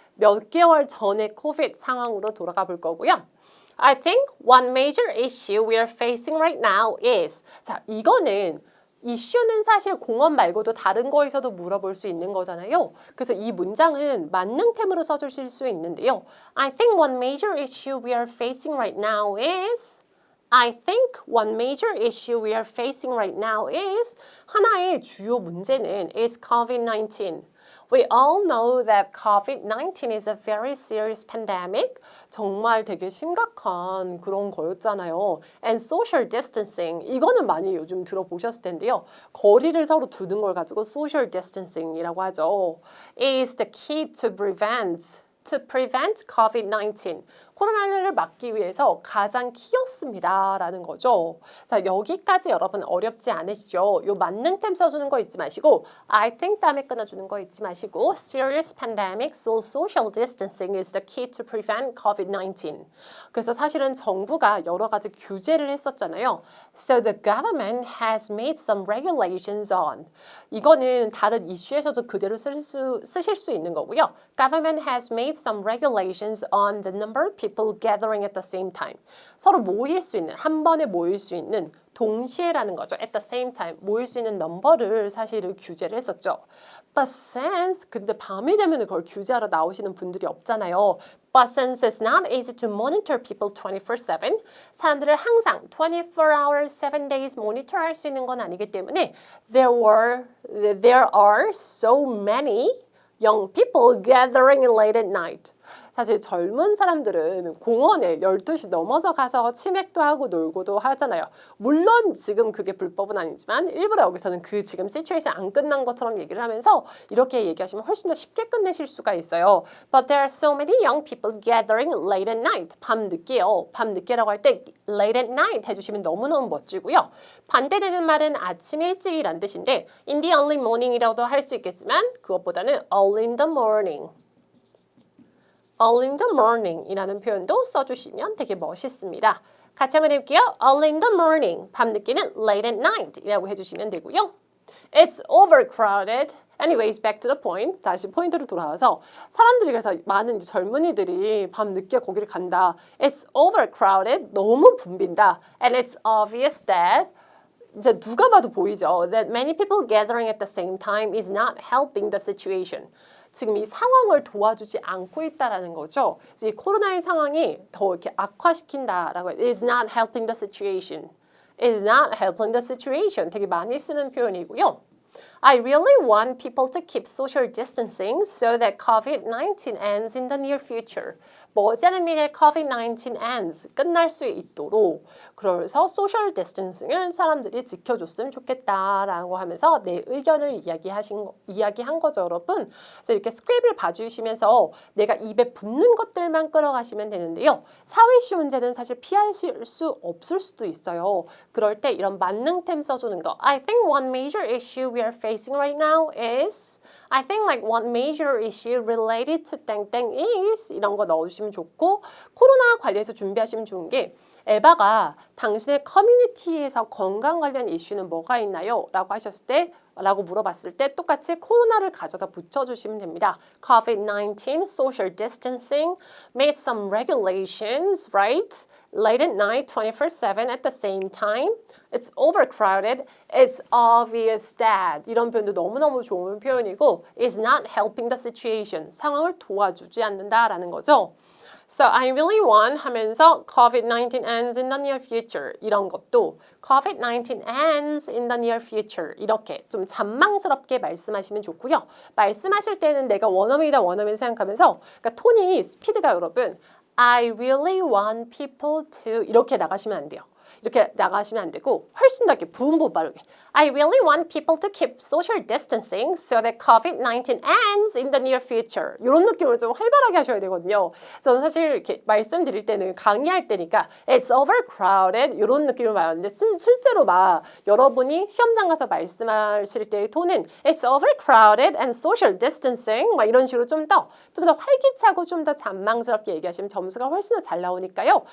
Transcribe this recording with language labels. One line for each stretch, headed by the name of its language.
Korean: 몇 개월 전의 코비드 상황으로 돌아가 볼 거고요.
English: I think one major issue we are facing right now is
Korean: 자 이거는 이슈는 사실 공원 말고도 다른 거에서도 물어볼 수 있는 거잖아요. 그래서 이 문장은 만능템으로 써주실 수 있는데요.
English: I think one major issue we are facing right now is I think one major issue we are facing right now is
Korean: 하나의 주요 문제는
English: is COVID-19. We all know that COVID-19 is a very serious pandemic.
Korean: 정말 되게 심각한 그런 거였잖아요.
English: And social distancing.
Korean: 이거는 많이 요즘 들어보셨을 텐데요. 거리를 서로 두는 걸 가지고 social distancing이라고 하죠.
English: Is the key to prevent COVID-19.
Korean: 코로나를 막기 위해서 가장 키였습니다. 라는 거죠. 자, 여기까지 여러분 어렵지 않으시죠? 요 만능템 써주는 거 잊지 마시고
English: I think
Korean: 다음에 끊어주는 거 잊지 마시고
English: Serious pandemic, so social distancing is the key to prevent COVID-19.
Korean: 그래서 사실은 정부가 여러 가지 규제를 했었잖아요.
English: So the government has made some regulations on.
Korean: 이거는 다른 이슈에서도 그대로 쓰실 수 있는 거고요.
English: Government has made some regulations on the number of people gathering at the same time.
Korean: 서로 모일 수 있는, 한 번에 모일 수 있는 동시에라는 거죠.
English: At the same time.
Korean: 모일 수 있는 넘버를 사실은 규제를 했었죠.
English: But since,
Korean: 근데 밤이 되면 그걸 규제하러 나오시는 분들이 없잖아요.
English: But since it's not easy to monitor people 24/7,
Korean: 사람들을 항상
English: 24 hours, 7 days monitor
Korean: 할 수 있는 건 아니기 때문에
English: there are so many young people gathering late at night.
Korean: 사실 젊은 사람들은 공원에 12시 넘어서 가서 치맥도 하고 놀고도 하잖아요. 물론 지금 그게 불법은 아니지만 일부러 여기서는 그 지금 시츄에이션 안 끝난 것처럼 얘기를 하면서 이렇게 얘기하시면 훨씬 더 쉽게 끝내실 수가 있어요.
English: But there are so many young people gathering late at night.
Korean: 밤늦게요. 밤늦게라고 할 때
English: late at night
Korean: 해주시면 너무너무 멋지고요. 반대되는 말은 아침 일찍이란 뜻인데
English: in the early morning
Korean: 이라고도 할 수 있겠지만 그것보다는
English: early in the morning. Early in the morning
Korean: 이라는 표현도 써주시면 되게 멋있습니다. 같이 한번 해볼게요.
English: Early in the morning,
Korean: 밤늦게는
English: late at night
Korean: 이라고 해주시면 되고요.
English: It's overcrowded. Anyways, back to the point.
Korean: 다시 포인트로 돌아와서 사람들이 그래서 많은 젊은이들이 밤늦게 거기를 간다.
English: It's overcrowded.
Korean: 너무 붐빈다.
English: And it's obvious that
Korean: 이제 누가 봐도 보이죠.
English: That many people gathering at the same time is not helping the situation.
Korean: 지금 이 상황을 도와주지 않고 있다라는 거죠. 이 코로나의 상황이 더 이렇게 악화시킨다라고 해요.
English: Is not helping the situation. Is not helping the situation.
Korean: 되게 많이 쓰는 표현이고요.
English: I really want people to keep social distancing so that COVID-19 ends in the near future.
Korean: 머지않은 미래에
English: COVID-19 ends,
Korean: 끝날 수 있도록 그래서 소셜 디스턴싱을 사람들이 지켜줬으면 좋겠다라고 하면서 내 의견을 이야기한 거죠, 여러분. 그래서 이렇게 스크립을 봐주시면서 내가 입에 붙는 것들만 끌어가시면 되는데요. 사회 이슈 문제는 사실 피하실 수 없을 수도 있어요. 그럴 때 이런 만능템 써주는 거.
English: I think one major issue we are facing right now is I think like one major issue related to 땡땡 is
Korean: 이런 거 넣어주시면 좋고 코로나 관련해서 준비하시면 좋은 게 에바가 당신의 커뮤니티에서 건강 관련 이슈는 뭐가 있나요? 라고 하셨을 때 라고 물어봤을 때 똑같이 코로나를 가져다 붙여주시면 됩니다.
English: COVID-19, social distancing, made some regulations, right? Late at night, 24/7 at the same time. It's overcrowded. It's obvious that.
Korean: 이런 표현도 너무너무 좋은 표현이고
English: is not helping the situation.
Korean: 상황을 도와주지 않는다라는 거죠.
English: So I really want
Korean: 하면서
English: COVID-19 ends in the near future
Korean: 이런 것도
English: COVID-19 ends in the near future
Korean: 이렇게 좀 잔망스럽게 말씀하시면 좋고요. 말씀하실 때는 내가 원어민이다 원어민 생각하면서 그러니까 톤이 스피드가 여러분
English: I really want people to
Korean: 이렇게 나가시면 안 돼요. 이렇게 나가시면 안 되고 훨씬 더 이렇게 부음보 빠르게
English: I really want people to keep social distancing so that COVID-19 ends in the near future.
Korean: 이런 느낌으로 좀 활발하게 하셔야 되거든요. 저는 사실 이렇게 말씀드릴 때는 강의할 때니까
English: It's overcrowded
Korean: 이런 느낌을 말하는데 실제로 막 여러분이 시험장 가서 말씀하실 때의 톤은
English: It's overcrowded and social distancing
Korean: 막 이런 식으로 좀 더 활기차고 좀 더 잔망스럽게 얘기하시면 점수가 훨씬 더 잘 나오니까요.